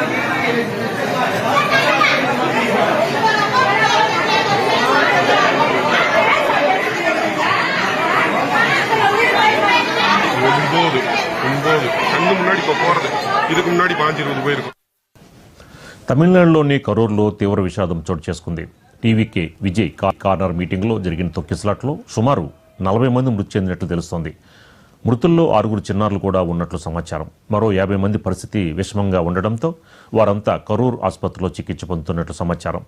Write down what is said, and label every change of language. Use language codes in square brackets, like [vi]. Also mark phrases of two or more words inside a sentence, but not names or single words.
[ta] ஒன்பது கண்ணு முன்னாடி இப்ப போறது, இதுக்கு முன்னாடி 5-20 போயிருக்கும். [te] తమిళనాడులోని కరూరులో తీవ్ర విషాదం చోటు చేసుకుంది. టీవీకే విజయ్ కార్నర్ మీటింగులో జరిగిన తొక్కిసలాట్లో సుమారు 40 మంది మృతి చెందినట్లు తెలుస్తోంది. మృతుల్లో 6 చిన్నారులు కూడా ఉన్నట్లు సమాచారం. మరో 50 మంది పరిస్థితి విషమంగా ఉండడంతో వారంతా కరూర్ ఆసుపత్రిలో చికిత్స పొందుతున్నట్లు సమాచారం.